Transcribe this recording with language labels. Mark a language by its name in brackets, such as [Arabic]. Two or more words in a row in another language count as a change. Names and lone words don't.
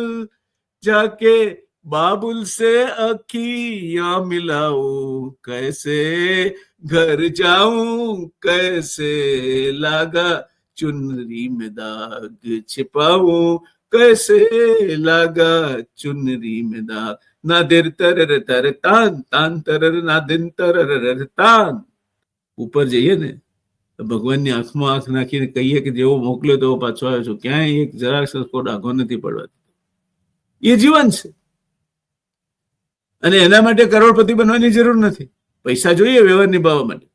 [Hindi] जाके बाबुल से अखियां मिलाऊं कैसे, घर जाऊं कैसे, लगा चुनरी में दाग, छिपाऊं कैसे, लगा चुनरी में दाग. ना देर तरर तर तान तान तरर, ना दिन तरर तान. [Gujarati] ઉપર જઈએ ને તો ભગવાનની આંખમાં આંખ નાખીને કહીએ કે જેવો મોકલ્યો તેવો પાછો આવ્યો છું, ક્યાંય એક જરાક સરખો ડાઘો નથી પડવા. એ જીવન છે, અને એના માટે કરોડપતિ બનવાની જરૂર નથી. પૈસા જોઈએ વ્યવહાર નિભાવવા માટે.